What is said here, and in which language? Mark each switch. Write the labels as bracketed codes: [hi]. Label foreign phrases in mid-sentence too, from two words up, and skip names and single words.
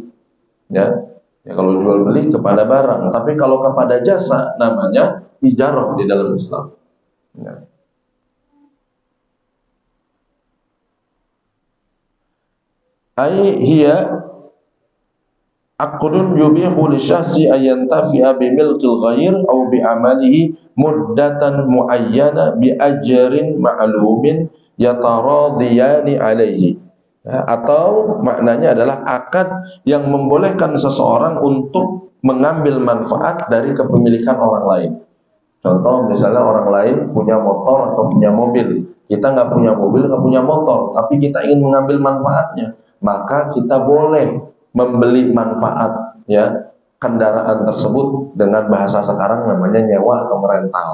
[id] Ya, ya kalau jual beli kepada barang, tapi kalau kepada jasa namanya ijarah di dalam Islam. [ar] Ya. أي هي عقد يبيح لشخص أن ينتفع بملك الغير أو بعمله مدة معينة بأجر معلوم يتراضيان عليه. [id] Ya, atau maknanya adalah akad yang membolehkan seseorang untuk mengambil manfaat dari kepemilikan orang lain. Contoh misalnya orang lain punya motor atau punya mobil, kita nggak punya mobil, nggak punya motor, tapi kita ingin mengambil manfaatnya, maka kita boleh membeli manfaat ya kendaraan tersebut, dengan bahasa sekarang namanya nyewa atau merental.